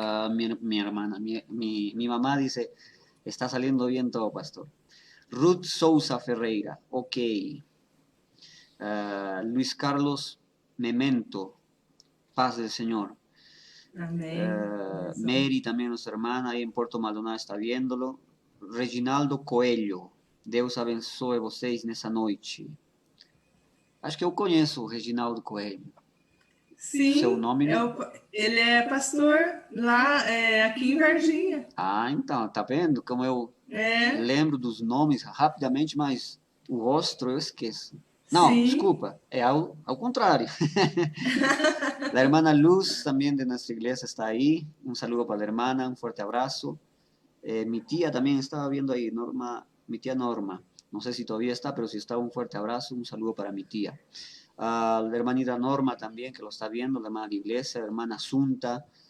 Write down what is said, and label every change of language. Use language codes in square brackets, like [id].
[es] Mi hermana, mi mamá dice, está saliendo bien todo, pastor. Ruth Sousa Ferreira, ok. Luis Carlos Memento, paz del Señor. [pt] Amém. [es] Mary, también nuestra hermana, ahí en Puerto Maldonado está viéndolo. [pt] Reginaldo Coelho, Deus abençoe vocês nessa noite. Acho que eu conheço o Reginaldo Coelho. Sim, seu nome, né? Ele é pastor lá, aqui em Varginha. Ah, então, tá vendo como eu lembro dos nomes rapidamente, mas o rosto eu esqueço. Não, Sim. desculpa, é ao contrário. [es] La hermana Luz, también de nuestra iglesia, está ahí. Un saludo para la hermana, un fuerte abrazo. Mi tía también estaba viendo ahí, Norma, mi tía Norma. No sé si todavía está, pero si está, un fuerte abrazo, un saludo para mi tía. La hermanita Norma también, que lo está viendo, la hermana de la iglesia, la hermana Asunta.